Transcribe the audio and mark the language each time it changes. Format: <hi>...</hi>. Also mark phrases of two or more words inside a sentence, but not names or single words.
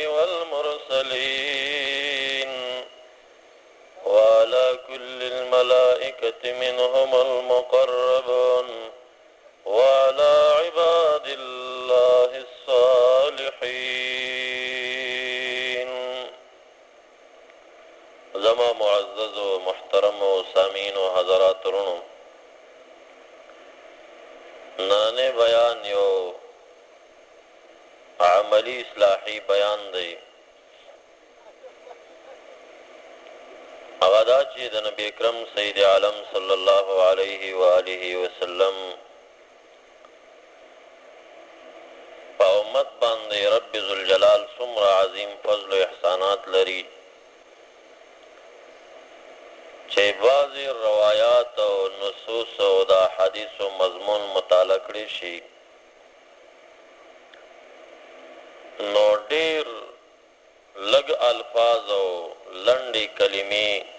<ar>والمرسلين وعلى كل الملائكة منهم المقربون وعلى عباد الله</ar> <ps>الصالحين زما معزز و محترم و سامین و حضرات رونو نانے بیان یو عملی اصلاحی بیان دی اغدا چی د نبی اکرم سید عالم</ps> <ar>صلی اللہ علیہ وآلہ وسلم</ar> <ps>پا امت باندے رب ذوالجلال څومره عظیم فضل و احسانات لري چې بعضی روایات او نصوص او د حدیث او مضمون مطالعه کړی شي نو ډیر لږ الفاظ او لنډې کلمې</ps>